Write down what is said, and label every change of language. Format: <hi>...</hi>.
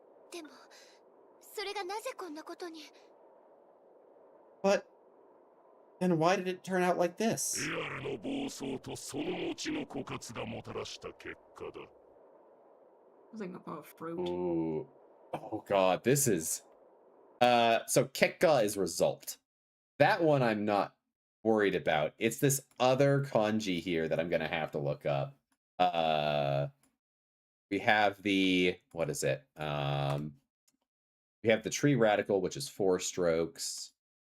<ja>でもそれがなぜこんなことに。</ja> <en>But then why did it turn out like this?</en> <ja>エアルの暴走とその後の枯渇がもたらした結果だ。</ja> <en>Something about fruit. Ooh. Oh god, this is so Kekka is result. That one I'm not worried about. It's this other kanji here that I'm gonna have to look up. We have the what is it? We have the tree radical, which is 4 strokes.</en>